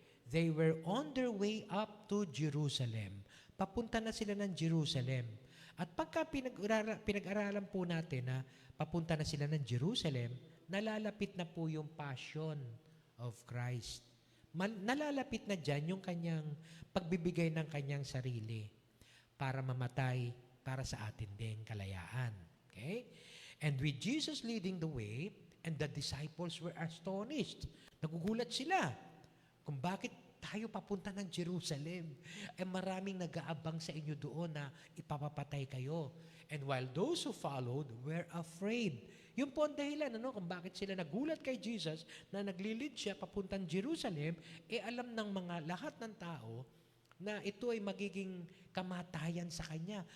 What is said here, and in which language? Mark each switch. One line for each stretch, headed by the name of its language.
English: They were on their way up to Jerusalem.
Filipino: Papunta na sila ng Jerusalem. At pagka pinag-aralan po natin na papunta na sila ng Jerusalem, nalalapit na po yung passion of Christ. Nalalapit na dyan yung kanyang pagbibigay ng kanyang sarili para mamatay para sa atin din kalayaan. Okay?
English: And with Jesus leading the way, and the disciples were astonished.
Filipino: Nagugulat sila kung bakit tayo papunta ng Jerusalem. Maraming nag-aabang sa inyo doon na ipapapatay kayo.
English: And while those who followed were afraid.
Filipino: Yun po ang dahilan, kung bakit sila nagulat kay Jesus na naglilid siya papuntang Jerusalem, alam ng mga lahat ng tao na ito ay magiging kamatayan sa kanya.